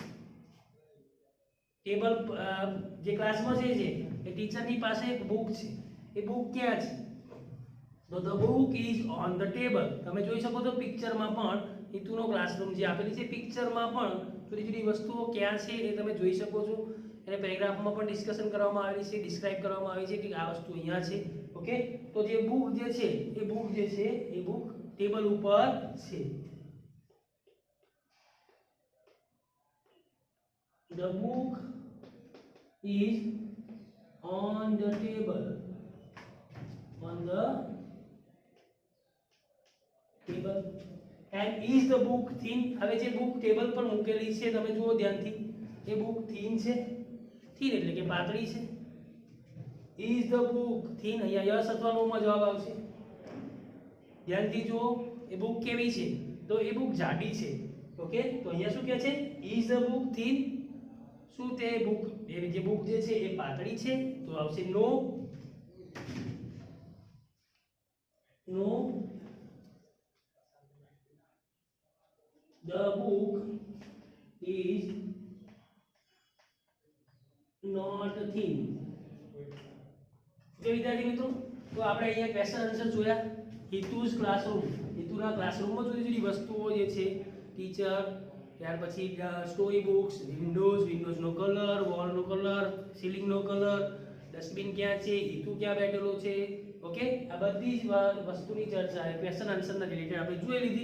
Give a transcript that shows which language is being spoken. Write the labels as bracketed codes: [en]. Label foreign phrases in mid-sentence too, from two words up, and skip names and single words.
[gu] ટેબલ જે ક્લાસમાં છે એ ટીચરની પાસે એક બુક છે. એ બુક ક્યાં છે? તો [en] the book is on the table. [gu] તમે જોઈ શકો છો પિક્ચરમાં પણ હિતુનો ક્લાસરૂમ જે આપેલી છે પિક્ચરમાં પણ જુદી જુદી વસ્તુઓ ક્યાં છે એ તમે જોઈ શકો છો. એને પેરેગ્રાફમાં પણ ડિસ્કશન કરવામાં આવેલી છે, ડિસ્ક્રાઇબ કરવામાં આવી છે કે આ વસ્તુ અહીંયા છે. ઓકે. તો જે બુક જે છે એ [en] book table [gu] ઉપર છે. [en] the book is on the table. and is the book thin? [gu] હવે જે બુક ટેબલ પર મૂકેલી છે તમે જુઓ ધ્યાનથી, એ [en] book thin [gu] છે? થીન એટલે કે પાતળી છે. [en] is the book thin? [gu] અહીંયા યસ અથવા નો માં જવાબ આવશે. ધ્યાનથી જુઓ, એ બુક કેવી છે? તો એ બુક જાડી છે. ઓકે. તો અહીંયા શું કહે છે? [en] is the book thin? [gu] શું તે બુક જે બુક જે છે એ પાતળી છે? તો આવશે નો. [en] the book is not thin. [gu] ઓકે વિદ્યાર્થી મિત્રો, તો આપણે અહીંયા [en] question answer [gu] જોયા. હિતુસ ક્લાસરૂમ, હિતુના ક્લાસરૂમમાં જુદી જુદી વસ્તુઓ જે છે ટીચર, ત્યાર પછી [en] story books, [gu] વિન્ડોઝનો કલર, વોલનો કલર, સીલિંગનો કલર, ડસ્ટબિન ક્યાં છે, હિતુ ક્યાં બેઠેલો છે, ઓકે આ બધી જ વસ્તુની ચર્ચા ક્વેશ્ચન આન્સરના રિલેટેડ આપણે જોઈ લીધી.